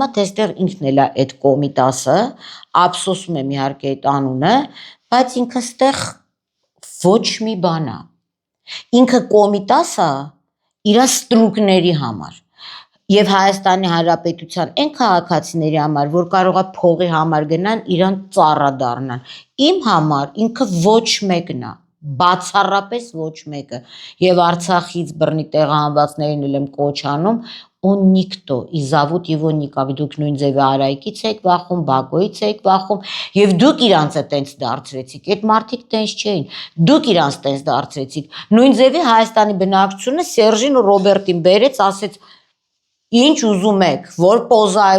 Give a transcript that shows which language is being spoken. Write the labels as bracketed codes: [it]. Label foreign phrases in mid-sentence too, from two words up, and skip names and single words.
[hy] է թե այստեղ ինքն էլ է այդ Կոմիտասը, ափսոսում եմ իհարկե այդ անունը, բայց ինքը այստեղ ոչ մի բան է։ Ինքը Կոմիտասը իր ստրուկների համար եւ Հայաստանի Հանրապետության այն քաղաքացիների համար, որ կարող է փողի համար գնան, իրան ծառա դառնան։ Իմ համար ինքը ոչ մեկն է, բացառապես ոչ մեկը։ Եվ Արցախից բռնի տեղահանվածներին էլ եմ կոչ անում, [ru] он никто, и зовут его никак, [hy] դուք նույն ձևի Արայիկից եք վախում, Բակոյից եք վախում, եւ դուք իրանց տենց դարձրեցիք, այդ մարդիկ տենց չէին, դուք իրանց տենց դարձրեցիք, նույն ձևի Հայաստանի բնակչությունը Սերժին ու Ռոբերտին բերեց, ասեց ինչ ուզում եք, որ պոզայով